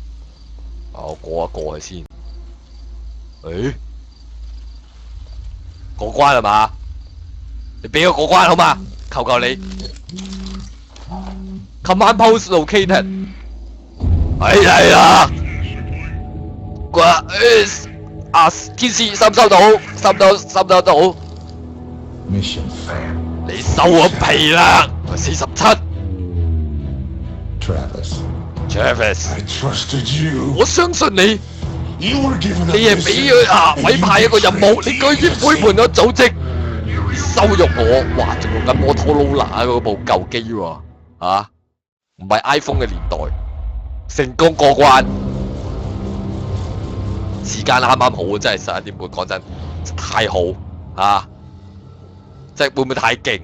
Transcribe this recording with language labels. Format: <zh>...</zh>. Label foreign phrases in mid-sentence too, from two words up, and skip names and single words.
<yue>我過一過去先。 過關係嘛？你俾我過關好嘛？求求你。</yue> <en>Command post located。</en> <yue>係啊。天使收唔收到？收到。</yue> <en>Mission failed.</en> <yue>你收我皮啦 ！47。Travis。</yue> <en>I trusted you.</en> <yue>我相信你。</yue> <en>You were given a</en> <yue>你係俾佢委派一個任務，你居然背叛咗組織，你羞辱我！哇，仲用緊摩托羅拉嗰部舊機喎，唔係 iPhone 嘅年代，成功過關，時間啱啱好，真係11點半，講真太好即係會唔會太勁？</yue>